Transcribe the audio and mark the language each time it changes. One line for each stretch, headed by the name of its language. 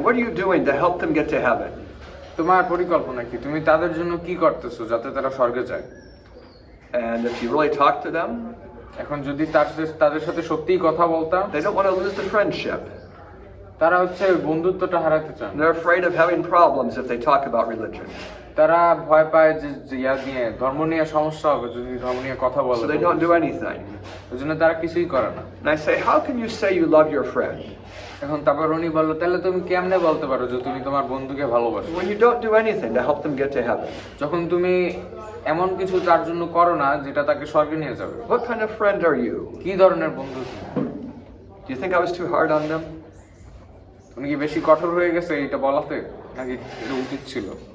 English: What are you doing to help them get to heaven?
Bangla: তোমার পরিকল্পনা কি? তুমি তাদের জন্য কি করতেছো যাতে তারা স্বর্গে যায়?
English: And if you really talk to them,
Bangla: এখন যদি তাদের সাথে সত্যিই কথা বলতাম,
English: they don't want to lose the friendship.
Bangla: তারা হচ্ছে বন্ধুত্বটা হারাতে চান।
English: They're afraid of having problems if they talk about religion.
Bangla: তারা ভয় পায় যে নিয়ে ধর্ম নিয়ে সমস্যা হবে যদি ধর্ম নিয়ে কথা বলে।
English: So they don't do anything.
Bangla: ওইজন্য তারা কিছুই করে না।
English: And I say, how can you say you love your friend
Bangla: এখন তারপর উনি বললো তাহলে তুমি কেমনে বলতে পারো যে তুমি তোমার বন্ধুকে ভালোবাসো
English: when you don't do anything to help them get to heaven?
Bangla: যখন তুমি এমন কিছু তার জন্য করো না যেটা তাকে স্বর্গে নিয়ে যাবে?
English: What kind of friend are you?
Bangla: কি ধরনের বন্ধু?
English: Do you think I was too hard on them?
Bangla: উনি কি বেশি কঠোর হয়ে গেছে এটা বলাতে, নাকি এটা উচিত ছিল?